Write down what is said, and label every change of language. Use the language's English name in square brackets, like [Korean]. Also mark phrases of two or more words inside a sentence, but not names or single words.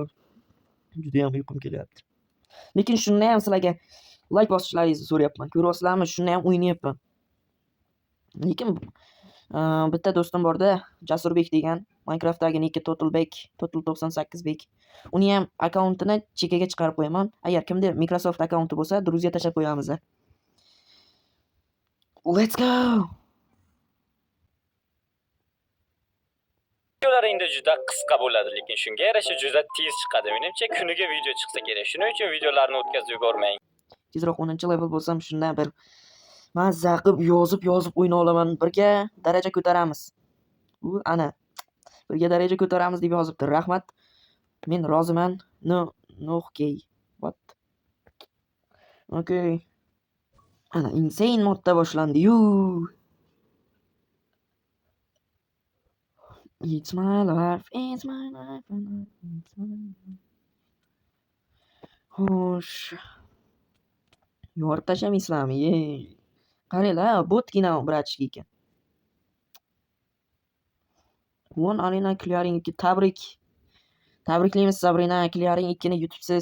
[Uzbek] Juda ham uyqum kelyapti. Lekin shunda ham sizlarga like bosishlaringizni so'rayapman. Ko'ryapsizlarmi? Shunda ham o'ynayapman. Lekin bitta do'stim borda, Jasurbek degan, Minecraftdagi niki Total 98 bek. Uni ham akkauntini chekaga chiqarib qo'yaman. Agar kimda Microsoft akkaunti bo'lsa, druzga tashab qo'yamiz. [English] Let's go. [Uzbek] Videolar endi juda qisqa bo'ladi, lekin shunga yarasha juda tez chiqadi. Menimcha kuniga video chiqsa kerak. Shuning uchun videolarni o'tkazib yubormang. Tezroq 10-level bo'lsam, shundan bir mazza qilib yozib o'yna olaman. Birga daraja ko'taramiz. Ana. Birga daraja ko'taramiz deb yozibdi. Rahmat. Men roziman. [English] No, okay. What? Okay. [Uzbek] Ana insane modda boshlandi-yu. [English] It's my life. [Uzbek] Xo'sh. Yorib tashlamaysizlarmi? Qaranglar, botgina bratishki ekan. [English] Won Arena Clearing 2 [Uzbek] tabriklaymiz Sabrina, Clearing 2 ni yutibsiz.